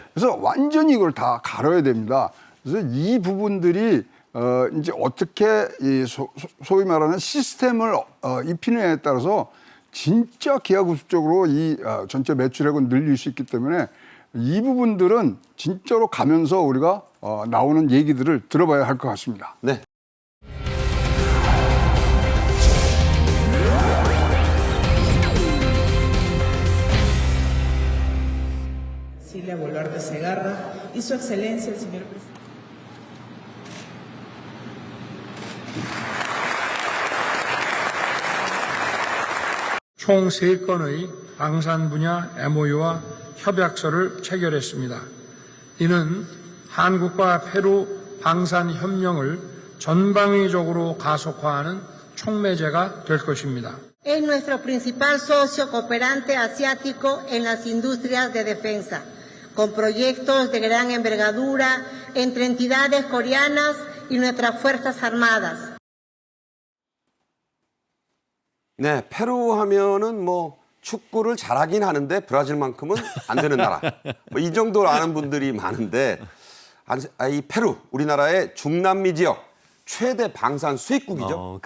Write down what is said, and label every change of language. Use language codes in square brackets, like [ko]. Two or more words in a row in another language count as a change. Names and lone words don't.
[ko] 그래서 완전히 이걸 다 갈아야 됩니다. 그래서 이 부분들이 이제 어떻게 소위 말하는 시스템을 입히느냐에 따라서 진짜 기하급수적으로 이 전체 매출액은 늘릴 수 있기 때문에 이 부분들은 진짜로 가면서 우리가 나오는 얘기들을 들어봐야 할 것 같습니다. 네. [es] Cecilia Boluarte Segarra y su excelencia el señor presidente. [ko] 총 3건의 방산 분야 MOU와 협약서를 체결했습니다. 이는 한국과 페루 방산 협력을 전방위적으로 가속화하는 촉매제가 될 것입니다. [es] Es nuestro principal socio cooperante asiático en las industrias de defensa, con proyectos de gran envergadura entre entidades coreanas y nuestras Fuerzas Armadas. [ko] 네, 페루 하면은 뭐 축구를 잘하긴 하는데 브라질만큼은 안 되는 나라. 뭐 이 정도로 아는 분들이 많은데 이 페루, 우리나라의 중남미 지역 최대 방산 수입국이죠.